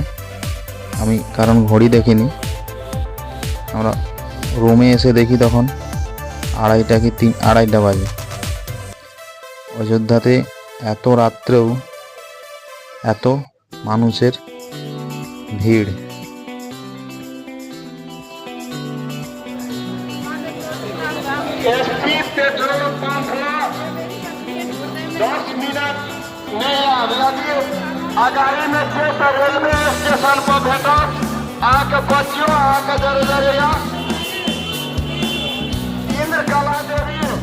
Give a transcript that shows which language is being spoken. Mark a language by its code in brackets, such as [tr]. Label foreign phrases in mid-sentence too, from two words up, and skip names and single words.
[bn] আমি কারণ ঘড়ি দেখিনি। আমরা রুমে এসে দেখি তখন 2:30 কি 2:30 বাজে। অযোধ্যাতে এত রাত্রেও এত মানুষের ভিড়। [mai] आगाड़ी में छे तो रेलवे स्टेशन पर भेटो आके बचियो आके जरे जरे इंद्र कला देवी।